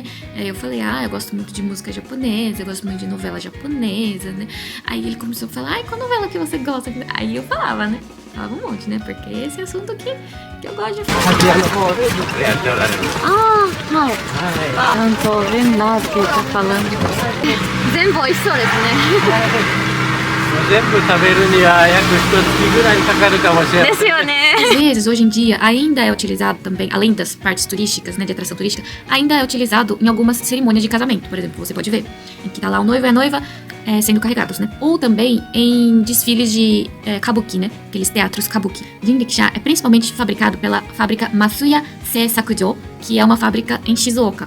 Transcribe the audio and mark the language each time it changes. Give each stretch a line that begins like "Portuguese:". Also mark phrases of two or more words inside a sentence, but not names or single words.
Portuguese: Eu falei, eu gosto muito de música japonesa, eu gosto muito de novela japonesa, né? Aí ele começou a falar, qual novela que você gosta? Aí eu falava, né? Falava um monte, né? Porque esse assunto que eu gosto de falar. Eu não tô vendo nada que ele tá falando.
Japanese: Zenbo, isso ですね。全部食べるには約1月ぐらいかかるかもしれない。ですよね。
Portuguese: Às vezes, hoje em dia, ainda é utilizado também, além das partes turísticas, né, de atração turística, ainda é utilizado em algumas cerimônias de casamento, por exemplo, você pode ver, em que tá lá o noivo e a noiva sendo carregados, né? Ou também em desfiles de kabuki, né? Aqueles teatros kabuki. Jinrickshaw é principalmente fabricado pela fábrica Masuya Seisakujo, que é uma fábrica em Shizuoka.